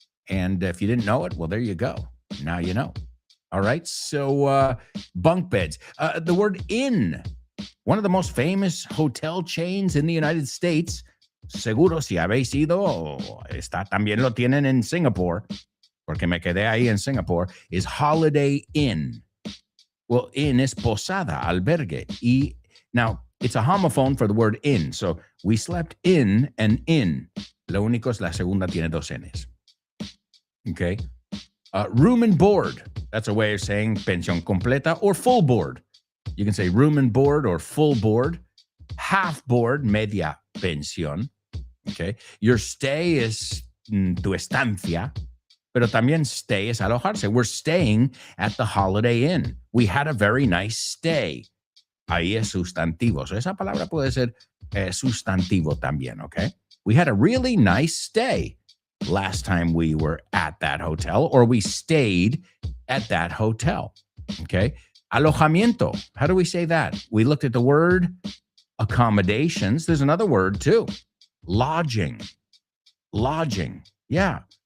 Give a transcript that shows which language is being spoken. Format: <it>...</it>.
<en>And if you didn't know it, well, there you go. Now you know. All right, so bunk beds. The word inn, one of the most famous hotel chains in the United States.</en> <es>Seguro si habéis ido, también lo tienen en Singapore, porque me quedé ahí en Singapore,</es> <en>is Holiday Inn. Well, inn is posada, albergue. Now, it's a homophone for the word in. So we slept in and in.</en> <es>Lo único es la segunda tiene dos N's.</es> <en>Okay. Room and board. That's a way of saying pensión completa or full board. You can say room and board or full board. Half board, media pensión. Okay. Your stay is tu estancia.</en> <es>Pero también stay es alojarse.</es> <en>We're staying at the Holiday Inn. We had a very nice stay.</en> <es>Ahí es sustantivo. So esa palabra puede ser sustantivo también, okay?</es> <en>We had a really nice stay last time we were at that hotel, or we stayed at that hotel, okay? Alojamiento. How do we say that? We looked at the word accommodations. There's another word too. Lodging. Lodging. Yeah.</en>